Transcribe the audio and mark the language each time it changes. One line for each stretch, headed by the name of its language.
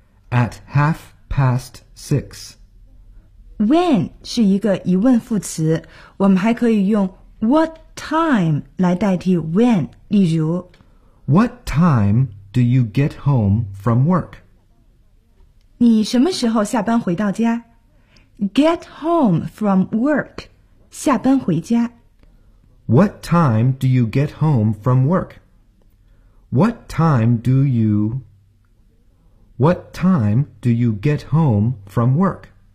English: At 6:30.
Chinese: When 是一个疑问副词，我们还可以用
English: What time
Chinese: 来代替 when， 例如
English: What time do you get home from work?
Chinese: 你什么时候下班回到家？
English: Get home from work，
Chinese: 下班回家。
English: What time do you get home from work? What time do you... What time do you get home from work?